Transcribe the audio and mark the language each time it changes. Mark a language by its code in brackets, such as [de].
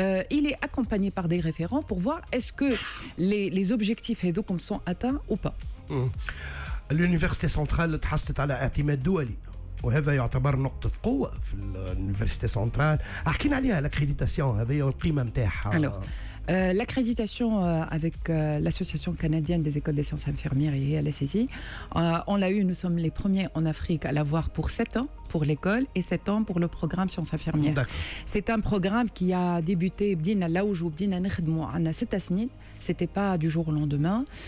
[fr] Il est accompagné par des référents pour voir est-ce que les objectifs [ar] هذوكم [fr] sont atteints ou pas. [ar] L'université centrale تحصلت على اعتماد دولي وهذا يعتبر نقطة قوة في الuniversité centrale. حكينا عليها l'accréditation هذه والقيمة نتاعها. [fr] L'accréditation avec l'Association canadienne des écoles des sciences infirmières et LSSI, on l'a eu, nous sommes les premiers en Afrique à l'avoir pour 7 ans pour l'école et 7 ans pour le programme sciences infirmières. C'est un programme qui a débuté là où j'ai travaillé, ce n'était pas du jour au lendemain.